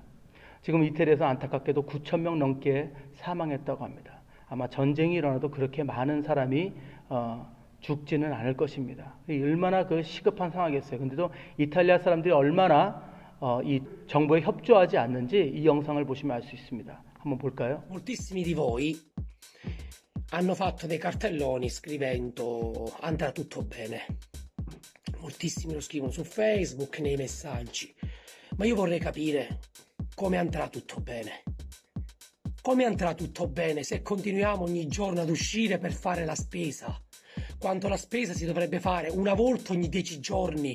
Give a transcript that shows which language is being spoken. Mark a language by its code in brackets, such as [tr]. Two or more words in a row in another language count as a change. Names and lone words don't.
[ko] 지금 이태리에서 안타깝게도 9,000명 넘게 사망했다고 합니다. 아마 전쟁이 일어나도 그렇게 많은 사람이 죽지는 않을 것입니다. 얼마나 그 시급한 상황이겠어요. 근데도 이탈리아 사람들이 얼마나 이 정부에 협조하지 않는지 이 영상을 보시면 알 수 있습니다. 한번 볼까요? [it] Moltissimi di voi hanno fatto dei cartelloni scrivendo andrà tutto bene. Moltissimi lo scrivono su Facebook, nei messaggi. Ma io vorrei capire come andrà tutto bene. Come andrà tutto bene se continuiamo ogni giorno ad uscire per fare la spesa, quando la spesa si dovrebbe fare una volta ogni 10 giorni?